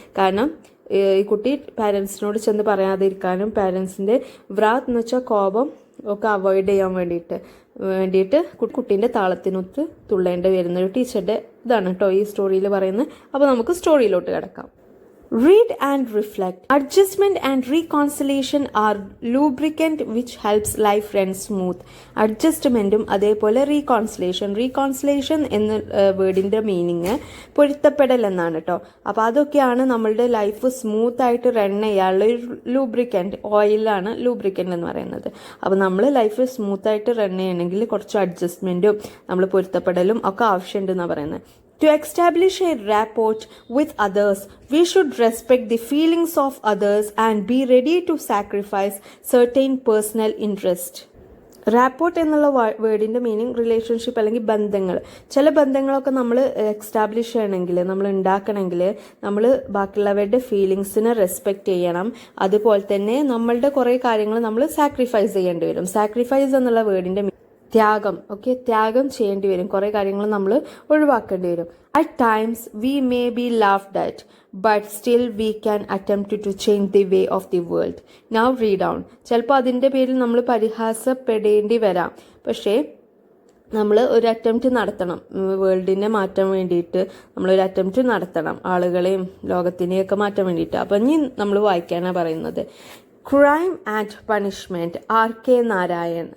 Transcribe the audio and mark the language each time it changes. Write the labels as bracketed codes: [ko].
[ml] കാരണം ഈ കുട്ടി പാരൻസിനോട് ചെന്ന് പറയാതിരിക്കാനും പാരൻസിൻ്റെ വ്രാത്ത് എന്ന് വെച്ചാൽ കോപം ഒക്കെ അവോയ്ഡ് ചെയ്യാൻ വേണ്ടിയിട്ട് കുട്ടീൻ്റെ താളത്തിനൊത്ത് തുള്ളേണ്ടി വരുന്നൊരു ടീച്ചറുടെ ഇതാണ് കേട്ടോ ഈ സ്റ്റോറിയിൽ പറയുന്നത്. അപ്പോൾ നമുക്ക് സ്റ്റോറിയിലോട്ട് കിടക്കാം. [en] Read and reflect. Adjustment and reconciliation are lubricant which helps life run smooth. [ml] അഡ്ജസ്റ്റ്മെൻറ്റും അതേപോലെ റീകോൺസിലേഷൻ എന്ന വേർഡിൻ്റെ മീനിങ് പൊരുത്തപ്പെടൽ എന്നാണ് കേട്ടോ. അപ്പോൾ അതൊക്കെയാണ് നമ്മളുടെ ലൈഫ് സ്മൂത്ത് ആയിട്ട് റൺ ചെയ്യാനുള്ള ഒരു ലൂബ്രിക്കൻറ്റ്, ഓയിലാണ് ലൂബ്രിക്കൻ്റ് എന്ന് പറയുന്നത്. അപ്പോൾ നമ്മൾ ലൈഫ് സ്മൂത്ത് ആയിട്ട് റൺ ചെയ്യണമെങ്കിൽ കുറച്ച് അഡ്ജസ്റ്റ്മെൻറ്റും നമ്മൾ പൊരുത്തപ്പെടലും ഒക്കെ ആവശ്യമുണ്ടെന്നാണ് പറയുന്നത്. [en] To establish a rapport with others, we should respect the feelings of others and be ready to sacrifice certain personal interest. [ml] Rapport എന്നുള്ള വേർഡിൻ്റെ മീനിങ് റിലേഷൻഷിപ്പ് അല്ലെങ്കിൽ ബന്ധങ്ങൾ. ചില ബന്ധങ്ങളൊക്കെ നമ്മൾ എക്സ്റ്റാബ്ലിഷ് ചെയ്യണമെങ്കിൽ, നമ്മൾ ഉണ്ടാക്കണമെങ്കിൽ നമ്മൾ ബാക്കിയുള്ളവരുടെ ഫീലിങ്സിനെ റെസ്പെക്റ്റ് ചെയ്യണം. അതുപോലെ തന്നെ നമ്മളുടെ കുറേ കാര്യങ്ങൾ നമ്മൾ സാക്രിഫൈസ് ചെയ്യേണ്ടി വരും. സാക്രിഫൈസ് എന്നുള്ള വേർഡിൻ്റെ ത്യാഗം, ത്യാഗം ചെയ്യേണ്ടി വരും. കുറേ കാര്യങ്ങൾ നമ്മൾ ഒഴിവാക്കേണ്ടി വരും. [en] At times we may be laughed at, but still we can attempt to change the way of the world. Now read on. [ml] ചിലപ്പോൾ അതിൻ്റെ പേരിൽ നമ്മൾ പരിഹാസപ്പെടേണ്ടി വരാം, പക്ഷേ നമ്മൾ ഒരു അറ്റംപ്റ്റ് നടത്തണം. വേൾഡിനെ മാറ്റാൻ വേണ്ടിയിട്ട് നമ്മളൊരു അറ്റംപ്റ്റ് നടത്തണം, ആളുകളെയും ലോകത്തിനെയൊക്കെ മാറ്റാൻ വേണ്ടിയിട്ട്. അപ്പം ഇനി നമ്മൾ വായിക്കാനാണ് പറയുന്നത്. Crime and punishment, R.K. Narayan.